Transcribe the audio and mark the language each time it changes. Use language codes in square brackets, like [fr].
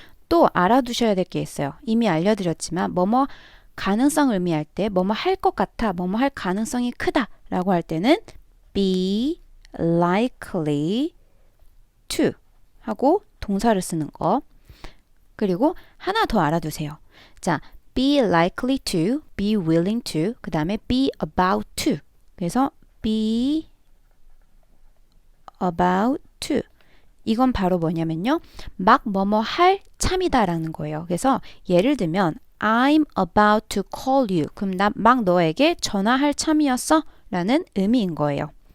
[ko] 또 알아두셔야 될 게 있어요. 이미 알려드렸지만 뭐뭐 가능성을 의미할 때 뭐뭐 할 것 같아, 뭐뭐 할 가능성이 크다 라고 할 때는 [en] be likely to [ko] 하고 동사를 쓰는 거. 그리고 하나 더 알아두세요. [en] 자, be likely to, be willing to, [ko] 그 다음에 [en] be about to. [ko] 그래서 [en] be about to. [ko] 이건 바로 뭐냐면요. 막 뭐뭐 할 참이다라는 거예요. 그래서 예를 들면 [en] I'm about to call you. [ko] 그럼 나 막 너에게 전화할 참이었어? 라는 의미인 거예요.